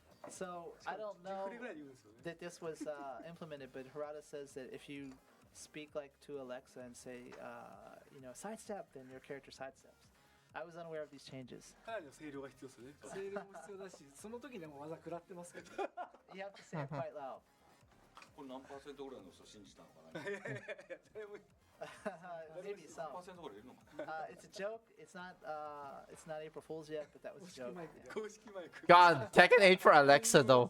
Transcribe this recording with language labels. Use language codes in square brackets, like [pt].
[en] So I don't know that this was implemented, but Harada says that if you speak like to Alexa and say, sidestep, then your character sidesteps. I was unaware of these changes. [ja] かなりの声量が必要ですよね。声量も必要だし、その時でも技食らってますけど。 [en] You have to say it quite loud. [ja] これ何パーセントぐらいの人信じたのかな。 [en] Maybe some. [ja] 何パーセントぐらいいるのかな。 [en] It's a joke. It's not April Fool's yet, but that was a joke. [ja] 公式マイク。 [en] God, Tekken 8 for Alexa though.